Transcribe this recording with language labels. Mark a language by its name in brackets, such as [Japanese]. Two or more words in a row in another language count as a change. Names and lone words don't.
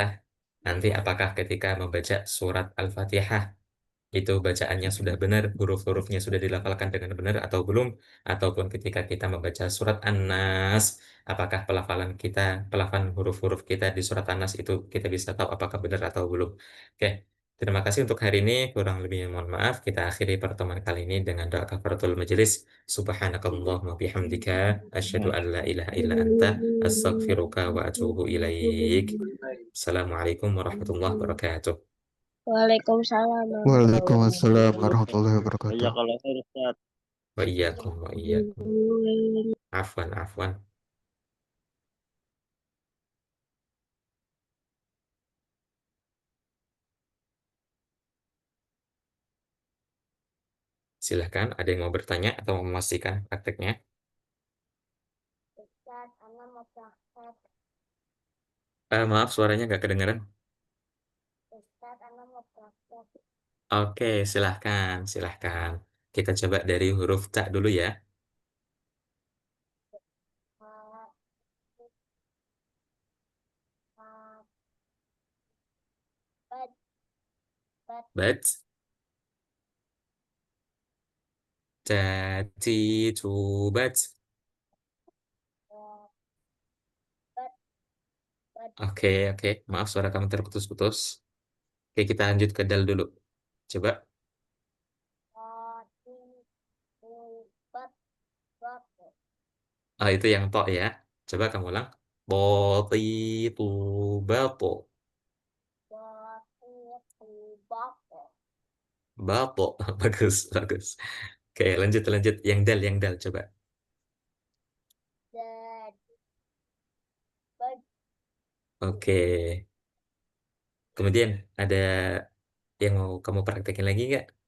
[Indonesian] Nanti apakah ketika membaca surat Al-Fatihah itu bacaannya sudah benar, huruf-hurufnya sudah dilafalkan dengan benar atau belum, ataupun ketika kita membaca surat An-Nas, apakah pelafalan huruf-huruf kita di surat An-Nas itu kita bisa tahu apakah benar atau belum. Oke, terima kasih untuk hari ini, kurang lebihnya mohon maaf. Kita akhiri pertemuan kali ini dengan doa [Arabic] كفارة المجلس. سبحانك اللهم بحمدك أشهد أن لا إله إلا أنت أستغفرك وأتوب إليك. السلام عليكم ورحمة الله وبركاته. Waalaikumsalam Waalaikumsalam warahmatullahi ورحمة الله وبركاته. جزاك الله خير أستاذ. وإياكم وإياكم. wabarakatuh. عفوا عفوا. [Indonesian] Silahkan, ada yang mau bertanya atau mau memastikan prakteknya? Ustaz, Ana mau praktek. Maaf, suaranya nggak kedengaran. Ustaz, Ana mau praktek. Oke, silahkan, silahkan. Kita coba dari huruf ta dulu ya. Ah, ah, Bat, bat, Bat, tati, tu, bat. bat, bat, bat, Oke, oke. Maaf, suara kamu terputus-putus. Oke, kita lanjut ke dal dulu. Coba. tati, tu, bat, bat, Ah, itu yang to ya. Coba kamu ulang. Boti, tu, bato. tati, tu, bat, Bato. Bagus, bagus. Oke, lanjut, lanjut. Yang dal, coba. dad, bat, Oke. Kemudian ada yang mau kamu praktekin lagi nggak?